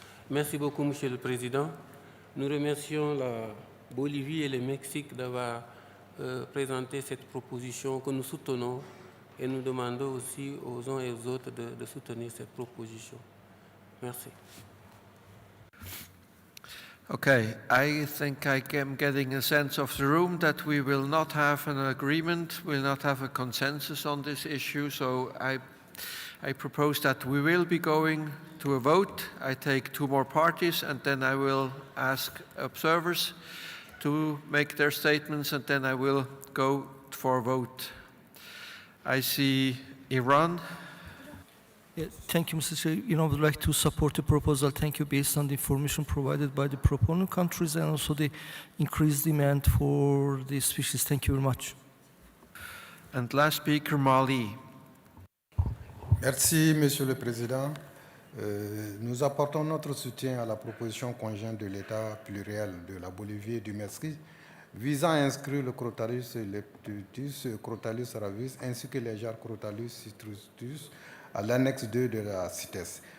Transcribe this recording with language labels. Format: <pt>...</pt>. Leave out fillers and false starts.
<fr>Merci beaucoup, Monsieur le Président. Nous remercions la Bolivie et le Mexique d'avoir présenté cette proposition que nous soutenons, et nous demandons aussi aux uns et aux autres de soutenir cette proposition. Merci.</fr> <en>Okay, I think I am getting a sense of the room that we will not have an agreement, will not have a consensus on this issue, so I propose that we will be going to a vote. I take two more parties, and then I will ask observers to make their statements, and then I will go for a vote. I see Iran. Yeah, thank you, Mr. Chair. I would like to support the proposal. Thank you, based on the information provided by the proponent countries and also the increased demand for the species. Thank you very much. And last speaker, Mali.</en> <fr>Merci, Monsieur le Président. Nous apportons notre soutien à la proposition conjointe de l'État pluriel de la Bolivie et du Mexique visant à inscrire le Crotalus lepidus, Crotalus ravis ainsi que les genres Crotalus citrustus à l'annexe 2 de la CITES.</fr>